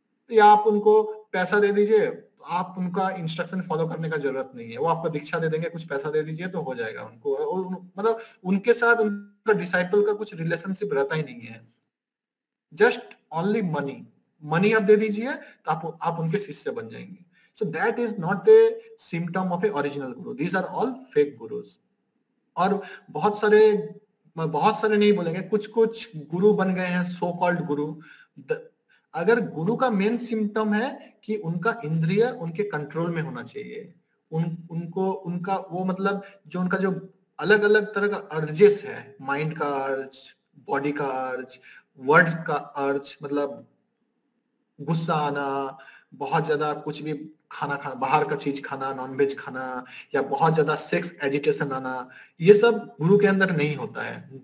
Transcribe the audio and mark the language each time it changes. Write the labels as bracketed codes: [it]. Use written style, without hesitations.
[hi] या आप उनको पैसा दे दीजिए, आप उनका इंस्ट्रक्शन फॉलो करने का जरूरत नहीं है, वो आपको दीक्षा दे देंगे, कुछ पैसा दे दीजिए तो हो जाएगा. उनको मतलब उनके साथ उनका डिसाइपल का कुछ रिलेशनशिप रहता ही नहीं है. जस्ट ओनली मनी आप दे दीजिए तो आप उनके शिष्य बन जाएंगे. [en] So that is not a symptom of a original guru. These are all fake gurus. [hi] और बहुत सारे नहीं बोलेंगे, कुछ गुरु बन गए हैं सो कॉल्ड गुरु. अगर गुरु का मेन सिम्टम है कि उनका इंद्रिय उनके कंट्रोल में होना चाहिए, उनको उनका वो मतलब जो उनका जो अलग अलग तरह का अर्जेस है, माइंड का अर्ज, बॉडी का अर्ज, वर्ड्स का अर्ज, मतलब गुस्सा आना, बहुत ज्यादा कुछ भी खाना खाना, बाहर का चीज खाना, नॉनवेज खाना, या बहुत ज्यादा सेक्स एजिटेशन आना, ये सब गुरु के अंदर नहीं होता है।